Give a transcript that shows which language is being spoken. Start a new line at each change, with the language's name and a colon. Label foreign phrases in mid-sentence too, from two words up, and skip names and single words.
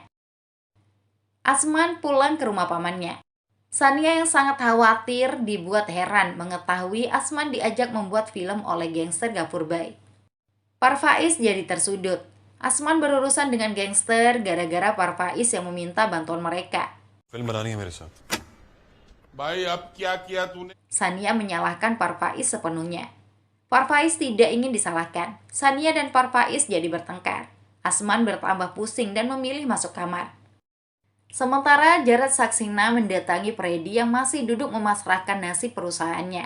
Indonesian: Asman pulang ke rumah pamannya. Sania yang sangat khawatir dibuat heran mengetahui Asman diajak membuat film oleh gangster Ghafurbay. Parvaiz jadi tersudut. Asman berurusan dengan gangster gara-gara Parvaiz yang meminta bantuan mereka.
Hindi: फिल्म बनानी है मेरे साथ भाई अब क्या किया तूने
Indonesian: Sania menyalahkan Parvaiz sepenuhnya. Parvaiz tidak ingin disalahkan. Sania dan Parvaiz jadi bertengkar. Asman bertambah pusing dan memilih masuk kamar. Sementara Jaraj Saxena mendatangi Freddy yang masih duduk memasrahkan nasib perusahaannya.